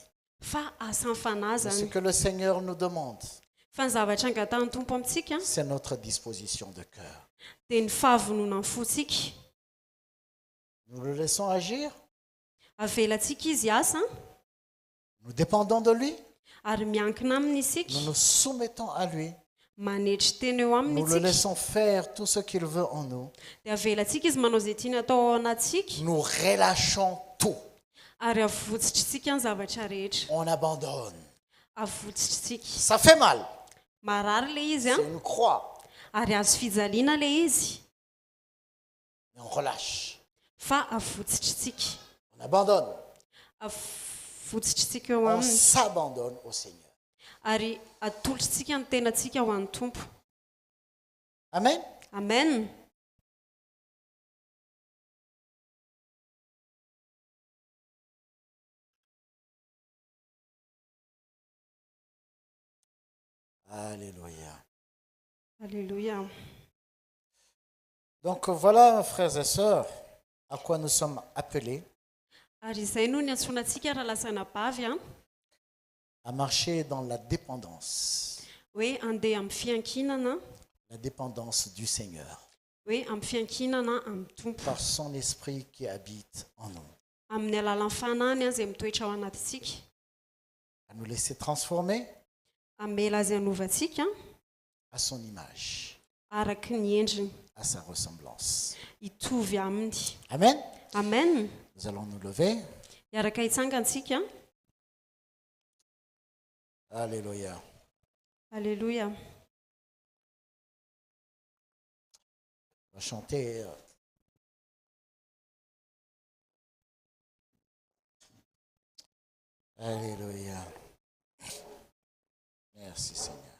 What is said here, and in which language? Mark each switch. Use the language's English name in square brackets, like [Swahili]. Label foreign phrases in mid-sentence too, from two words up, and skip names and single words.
[Malagasy] Fa asan'ny fanahy [French] Ce [Malagasy] zany. [French] que le Seigneur nous demande, [Malagasy] Fa ny zavatra angatahany tompo amintsika [French] c'est notre disposition de cœur. [Malagasy] dia ny fahavonona ny fontsika. [French] Nous le laissons agir. [Malagasy] Avelantsika izy asa [French] Nous dépendons de lui. [Malagasy] ary miankina aminy isika. [French] Nous nous soumettons à lui. [Malagasy] Manetry tena eo aminy [French] Nous le [Malagasy] isika. [French] laissons faire tout ce qu'il veut en nous. [Malagasy] Dia avelantsika izy manao izay tiany atao ao anatsika [French] Nous relâchons tout. [Malagasy] ary avotsitrytsika ny zavatra rehetra. [French] On abandonne. [Malagasy] Avotsitrytsika. [French] Ça fait mal. [Malagasy] Marary le izy [French] C'est une croix. [Malagasy] ary azo fijaliana le izy. [French] Mais on relâche. [Malagasy] Fa avotsitrytsika. [French] On abandonne. [Malagasy] Avotsitrytsika eo [French] On [Malagasy] aminy [French] s'abandonne au Seigneur. [Malagasy] ary atolotritsika ny tenantsika ho an'ny tompo. Amen. Amen. Alléluia. Alléluia. [French] Donc voilà, frères et sœurs, à quoi nous sommes appelés, [Malagasy] Ary izay no ny antsonantsika raha lasana bavy [French] à marcher dans la dépendance. [Malagasy] hoe andeha amin'ny fiankinana, [French] La dépendance du Seigneur. [Malagasy] hoe amin'ny fiankinana amin'ny tompo. [French] Par son esprit qui habite en nous. [Malagasy] Amin'ny alalan'ny fanahiny izay mitoetra ao anatintsika. [French] À nous laisser transformer [Malagasy] Amela azy hanovantsika [French] à son image, [Malagasy] araky ny endriny, [French] à sa ressemblance. [Malagasy] hitovy aminy. Amen. Amen. [French] Nous allons nous lever. [Malagasy] Iaraka hitsangantsika. Alléluia. Alléluia. [French] On va chanter. Alléluia. Merci Seigneur.